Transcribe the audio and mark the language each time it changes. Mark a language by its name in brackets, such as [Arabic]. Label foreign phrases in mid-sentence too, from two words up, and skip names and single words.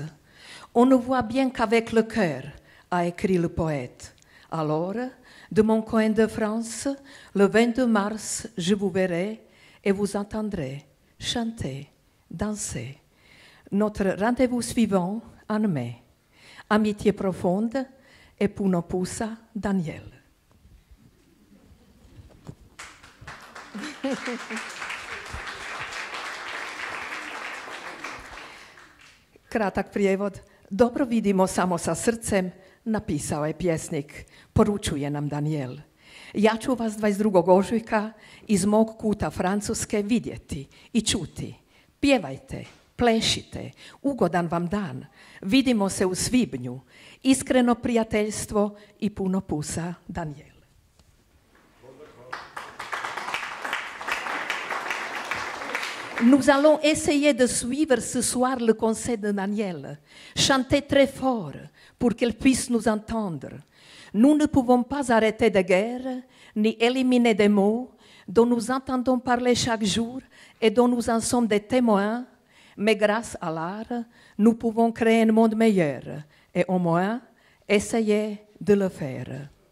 [French] On ne voit bien qu'avec le cœur, a écrit le poète. Alors, de mon coin de France, le 22 mars, je vous verrai et vous entendrez chanter, danser. Notre rendez-vous suivant en mai. Amitié profonde et [Croatian] puno pusa, [French] Daniel. [Croatian] » Kratak prijevod. Dobro vidimo samo sa srcem, napisao je pjesnik, poručuje nam Daniel. Ja ću vas 22. ožujka iz mog kuta Francuske vidjeti i čuti. Pjevajte, plešite, ugodan vam dan. Vidimo se u svibnju. Iskreno prijateljstvo i puno pusa, Daniel. [French] Nous allons essayer de suivre ce soir le conseil de Daniel. Chanter très fort pour qu'elle puisse nous entendre. Nous ne pouvons pas arrêter de guerre, ni éliminer des mots dont nous entendons parler chaque jour et dont nous en sommes des témoins, mais grâce à l'art, nous pouvons créer un monde meilleur et au moins essayer de le faire.